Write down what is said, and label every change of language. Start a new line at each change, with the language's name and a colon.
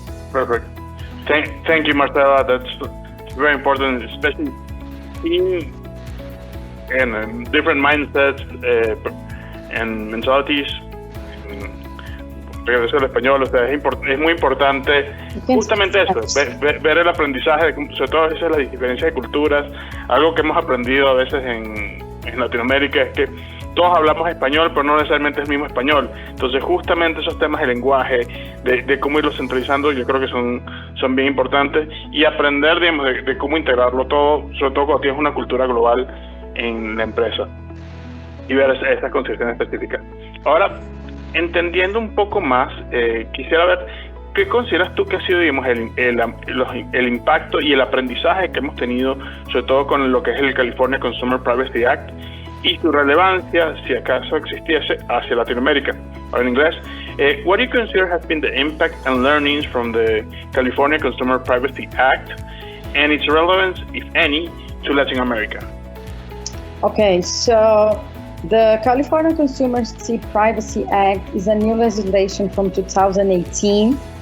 English: Perfect. Thank you, Marcela. That's very important, especially in different mindsets and mentalities.
Spanish: Regreso al español, o sea, es muy importante justamente eso, ver el aprendizaje, sobre todo a veces las diferencias de culturas. Algo que hemos aprendido a veces en Latinoamérica es que todos hablamos español, pero no necesariamente es el mismo español. Entonces, justamente esos temas de lenguaje, de cómo irlo centralizando, yo creo que son bien importantes, y aprender, digamos, de cómo integrarlo todo, sobre todo cuando tienes una cultura global en la empresa, y ver esas consideraciones específicas. Ahora, entendiendo un poco más, quisiera ver qué consideras tú que ha sido, digamos, el impacto y el aprendizaje que hemos tenido, sobre todo con lo que es el California Consumer Privacy Act, y su relevancia, si acaso existiese, hacia Latinoamérica.
English: Or in inglés, what do you consider has been the impact and learnings from the California Consumer Privacy Act and its relevance, if any, to Latin America? Okay, so the California Consumer Privacy Act is a new legislation from 2018.